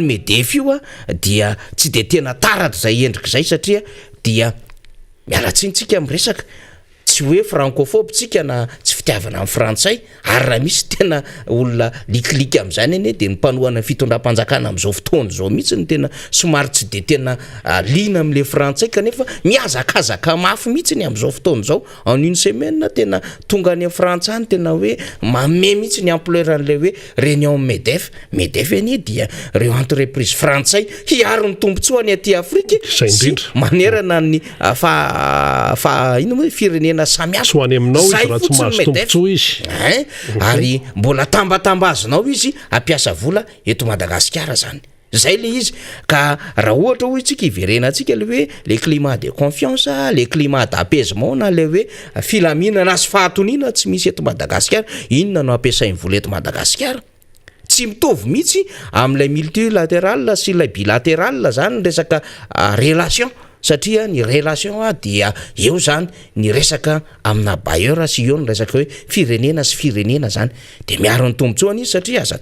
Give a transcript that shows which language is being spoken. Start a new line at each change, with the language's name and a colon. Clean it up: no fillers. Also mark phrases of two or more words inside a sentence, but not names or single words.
Malagasy: MEDEF io dia tsy de tena taratra zay endrika zay satria dia mialatsintsika am'resaka tsy hoe francophobe tsika na tsy fitiavana amin'ny frantsay ary raha misy tena olona likilika am'izany eny de ny mpanohana fitondram-panjakana am'izao fotoana zao mihitsy ny tena somary tsy de tena lina am'le frantsay kanefa miazakazaka mafy mihitsy ny am'izao fotoana zao
French: en une semaine
Malagasy: tena tonga any frantsay tena hoe mame mihitsy ny ampleuran'le hoe réunion MEDEF eny dia reo entreprise frantsay hiaro ny tombontsoa any aty Afrika sy manerana ny ino moa firenena samihafa ho any aminao izy raha tsy mahazo tombotsoa izy ary mbola tambatambazonao izy ampiasa vola eto Madagasikara zany zay le izy ka raha ohatra hoy tsika iverenantsika le hoe
French: le climat de confiance le climat d'apaisement
Malagasy: na le hoe filaminana sy fahatonina tsy misy eto Madagasikara inona no ampiasainy vola eto Madagasikara tsy mitovy mihitsy amin'ilay multilatéral sy ilay bilatéral zany resaka relation satria ny relation dia eo zany ny resaka amina bailleur sy eo ny resaka hoe firenena sy firenena zany de miaro ny tombotsoany izy satria aza